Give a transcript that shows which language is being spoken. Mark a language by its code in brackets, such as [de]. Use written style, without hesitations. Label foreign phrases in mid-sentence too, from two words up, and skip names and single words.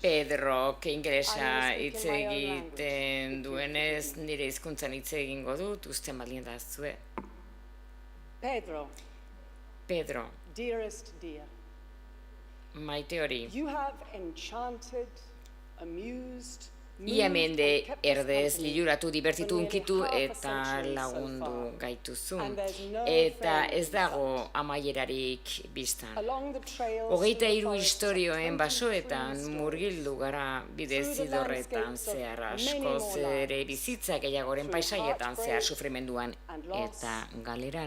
[eu] Pedro, ingelesa hitz egiten duenez, nire hizkuntzan hitz egingo dut, uste baldin da zue. [en] Pedro, dearest dear, [eu] maite hori. [en] you have enchanted, amused, [eu] Ia mende erdez liluratu, divertitu, unkitu eta lagundu gaituzun. Eta ez dago amaierarik biztan. 23 istorioen basoetan murgildu gara bidezidorretan zehar askoz ere bizitza gehiagoren paisaietan zehar sufrimenduan eta galeran.